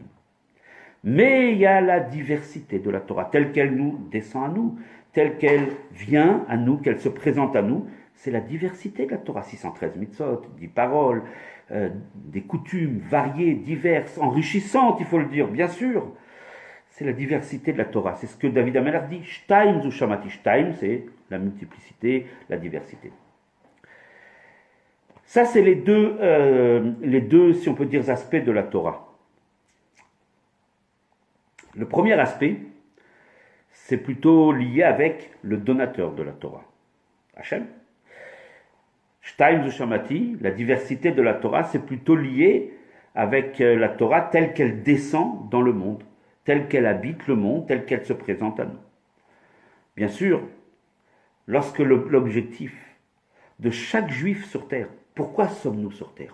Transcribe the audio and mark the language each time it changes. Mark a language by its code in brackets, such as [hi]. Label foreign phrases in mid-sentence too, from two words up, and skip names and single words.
[fr] Mais il y a la diversité de la Torah, telle qu'elle nous descend à nous, telle qu'elle vient à nous, qu'elle se présente à nous. C'est la diversité de la Torah, 613 mitzvot, 10 paroles, des coutumes variées, diverses, enrichissantes, il faut le dire, bien sûr. C'est la diversité de la Torah. C'est ce que David Amelech dit. [he] שתים זו שמעתי. [fr] Shtaim, c'est la multiplicité, la diversité. Ça, c'est les deux, si on peut dire, aspects de la Torah. Le premier aspect, c'est plutôt lié avec le donateur de la Torah, Hachem. [he] שתים זו שמעתי, [fr] la diversité de la Torah, c'est plutôt lié avec la Torah telle qu'elle descend dans le monde, telle qu'elle habite le monde, telle qu'elle se présente à nous. Bien sûr, lorsque l'objectif de chaque juif sur terre, pourquoi sommes-nous sur terre?